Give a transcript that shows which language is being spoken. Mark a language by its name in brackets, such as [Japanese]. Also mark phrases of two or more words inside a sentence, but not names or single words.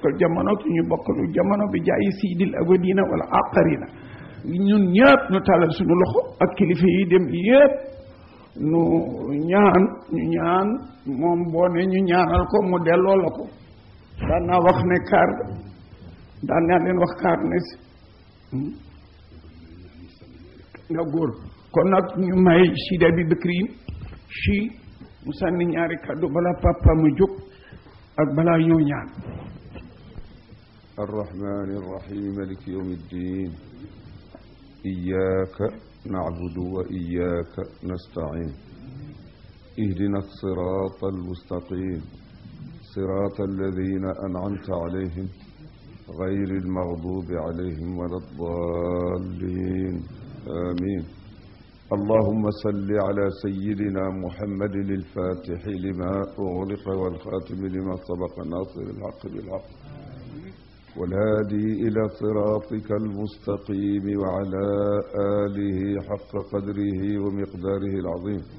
[Wolof] dekkal jamono ak ñu ñu bokkalu jamono bi jaayi [Arabic] سيد الأولين والآخرين [Wolof] ñun ñëpp ñu tàllal suñu loxo ak kilifa yi dem yëpp ñu ñaan moom boo ne ñu ñaanal ko mu delloo la ko daan naa wax ne kaar daan naa leen wax kaar ne si nga góor kon nag ñu may Sidi Abi Bakrin si mu sànni ñaari kàddu balaa papa mu jóg ak balaa ñoo ñaan [Arabic] الرحمن الرحيم مالك يوم الدين إياك نعبد وإياك نستعين اهدنا الصراط المستقيم صراط الذين أنعمت عليهم غير المغضوب عليهم ولا الضالين آمين اللهم صل على سيدنا محمد الفاتح لما أغلق والخاتم لما سبق ناصر الحق بالحق والهادي إلى صراطك المستقيم وعلى آله حق قدره ومقداره العظيم